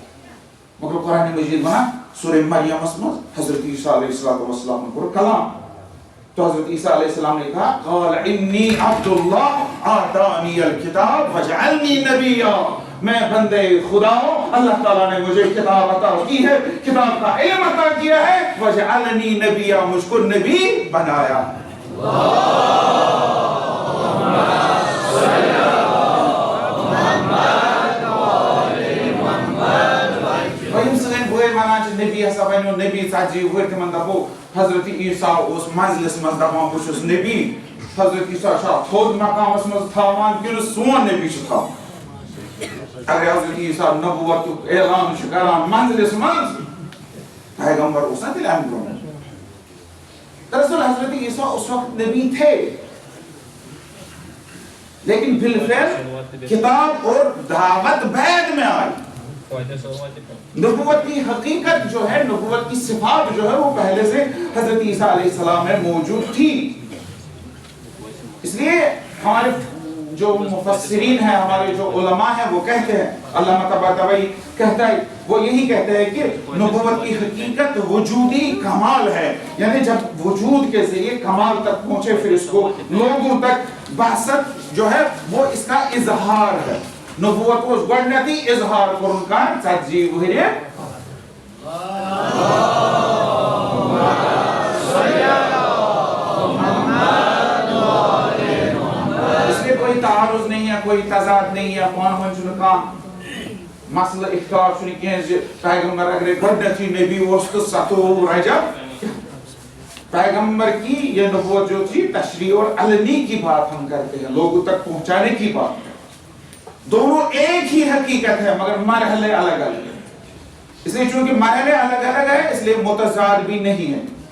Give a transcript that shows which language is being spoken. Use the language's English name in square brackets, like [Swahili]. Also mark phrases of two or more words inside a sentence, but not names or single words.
[Urdu] مگر قرآن مجید بنا سورہ مریم اسمہ حضرت عیسیٰ [Arabic] علیہ السلام [Urdu] نے قرآن کلام, تو حضرت عیسیٰ [Arabic] علیہ السلام [Urdu] نے کہا [Arabic] قال انی عبداللہ آتانی الکتاب وجعلنی نبیا, [Urdu] میں بندے خدا ہوں, اللہ تعالیٰ نے مجھے کتاب عطا کی ہے, کتاب کا علم عطا کیا ہے, [Arabic] وجعلنی نبیا, [Urdu] مجھ کو نبی بنایا. [Kashmiri] نبی ہسا ونیو نبی ژتجی وُہٕرۍ تِمن دپو حضرت عیسیٰ اوس منزلس منٛز دپان بہٕ چھُس نبی. حضرت عیسیٰ چھا تھوٚد مقامس منٛز تھاوان کِنہٕ سون نبی چھُ تھاوان. اگر حضرت عیسیٰ نبوتُک اعلان چھُ کران منزلس منٛز, پیغمبر اوس نا تیٚلہِ امہِ برونٛہہ. [Urdu] دراصل حضرت عیسیٰ اس وقت نبی تھے, لیکن بالفعل کتاب اور دعوت بعد میں آئی. نبوت کی حقیقت جو ہے, نبوت کی صفات جو ہے, وہ پہلے سے حضرت عیسیٰ [Arabic] علیہ السلام [Urdu] میں موجود تھی. اس لیے ہمارے جو مفسرین ہیں, ہمارے جو علماء ہیں, وہ کہتے ہیں, علامہ طباطبائی کہتا ہے, وہ یہی کہتے ہیں کہ نبوت کی حقیقت وجودی کمال ہے. یعنی جب وجود کے ذریعے کمال تک پہنچے, پھر اس کو لوگوں تک بعثت جو ہے وہ اس کا اظہار ہے. [Kashmiri] نبوت کو گۄڈنیٚتھٕے اظہار کوٚرُن کانٛہہ 40 وُہرِ. [Urdu] اس لیے کوئی تعارض نہیں ہے, کوئی تضاد نہیں ہے, [Kashmiri] پانہٕ ؤنۍ چھُنہٕ کانٛہہ مسلہٕ اختلاف چھُنہٕ کینٛہہ زِ پیغمبر اگرے گۄڈنیٚتھٕے نبی اوس تہٕ 27 رجب. [Urdu] پیغمبر کی یہ نبوت جو تھی تشریح اور علنی کی بات ہم کرتے ہیں, لوگوں تک پہنچانے کی بات. دونوں ایک ہی حقیقت ہے مگر مرحلے الگ الگ ہیں. اس لیے چونکہ مرحلے الگ الگ ہیں اس لیے متضاد بھی نہیں ہے.